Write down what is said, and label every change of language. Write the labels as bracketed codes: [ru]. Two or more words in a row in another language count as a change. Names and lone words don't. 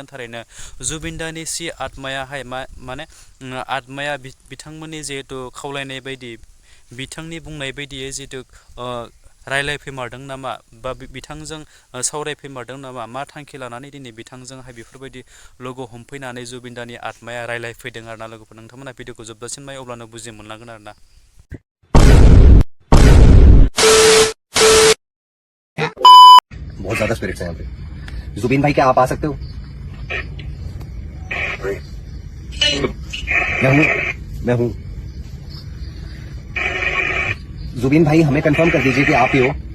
[brx] थारैनो जुबिन दानि आत्मायाहाय माने आत्माया बिथांमोननि जिहेतु खावलायनाय बायदि, बिथांनि बुंनाय बायदियै जिहेतु रायलायफैमारदों नामा बा बिथांजों सावरायफैमारदों नामा, मा थांखि लानानै दिनै बिथांजोंहाय बेफोरबायदि लोगो हमफैनानै जुबिन दानि आत्माया रायलायफैदों आरोना लोगोफोर। नोंथांमोना भिडिअखौ जोबजासिम नाय, अब्लानो बुजि मोनलांगोन आरोना। [hi] बहुत ज्यादा स्पिरिट्स हैं यहाँ पे। जुबीन भाई क्या आप आ सकते हो? मैं हूँ। जुबीन भाई हमें कंफर्म कर दीजिए कि आप ही हो।